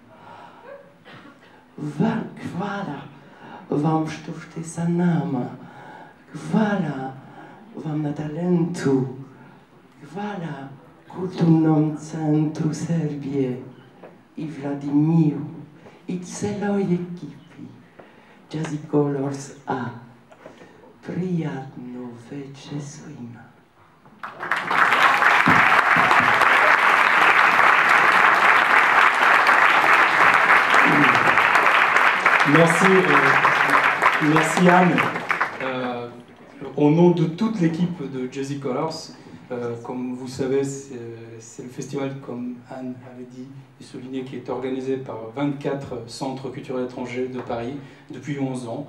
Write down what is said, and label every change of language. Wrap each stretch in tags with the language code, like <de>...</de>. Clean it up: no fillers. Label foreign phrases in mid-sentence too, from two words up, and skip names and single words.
<sr>Hvala vam što ste sa nama, hvala vam na talentu, hvala Kulturnom centru Srbije i Vladimiru i celoj ekipi Jazzy Colors A. Prijatno večer svima.</sr> <fr>Merci Anne. Au nom de toute l'équipe de Jazzy Colors, comme vous savez, c'est le festival, comme Anne avait dit et souligné, qui est organisé par 24 centres culturels étrangers de Paris depuis 11 ans.</fr>